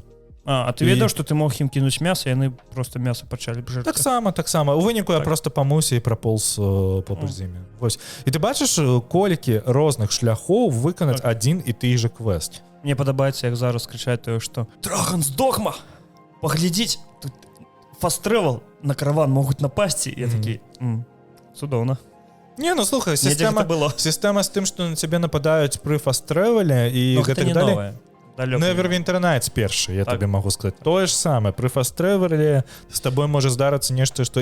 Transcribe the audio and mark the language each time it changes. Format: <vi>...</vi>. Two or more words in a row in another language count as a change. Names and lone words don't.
<be>А ты ведаў, што ты мог ім кінуць мяса, яны просто мяса пачалі б жэрці? Таксама. У выніку я просто памыўся і прапоўз побач з імі. Вось. І ты бачыш колькі розных шляхоў выканаць адзін і ты же квест. Мне падабаецца, як зараз крычаць тое, што Dragon's Dogma! Паглядзіць, тут</be> <en>fast travel</en> <be>на караван могуць напасці. Я такі, цудоўна. Не, ну слухай, сістэма з тым, што на цябе нападаюць пры фаст-трэвеле і гэтак далей. Neverwinter Nights першы, я табе магу сказаць. Тое ж самае, пры фаст-трэвеле з табой можа здарыцца нешта, што...</be>